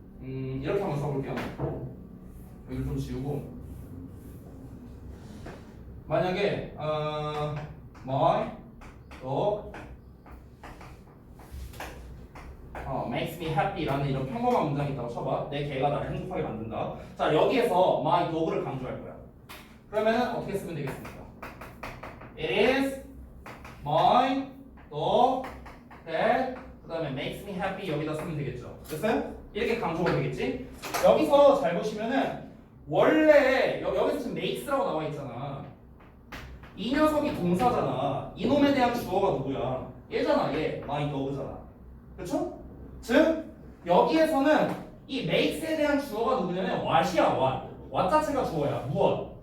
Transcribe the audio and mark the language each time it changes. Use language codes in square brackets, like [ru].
[ko] 이렇게 한번 써볼게요. 여기를 좀 지우고 만약에 [en] my dog makes me happy [ko] 라는 이런 평범한 문장이 있다고 쳐봐. 내 개가 나를 행복하게 만든다. 자, 여기에서 my dog를 강조할 거야. 그러면은 어떻게 쓰면 되겠습니까? [en] It is my dog that [ko] 그 다음에 [en] makes me happy [ko] 여기다 쓰면 되겠죠. 됐어요? 이렇게 강조가 되겠지? 여기서 잘 보시면은 원래 여기서 지금 makes라고 나와 있잖아. 이 녀석이 동사잖아. 이놈에 대한 주어가 누구야? 얘잖아. 얘 my dog잖아. 그렇죠? 즉 여기에서는 이 makes에 대한 주어가 누구냐면 what이야. what 자체가 주어야. 무엇.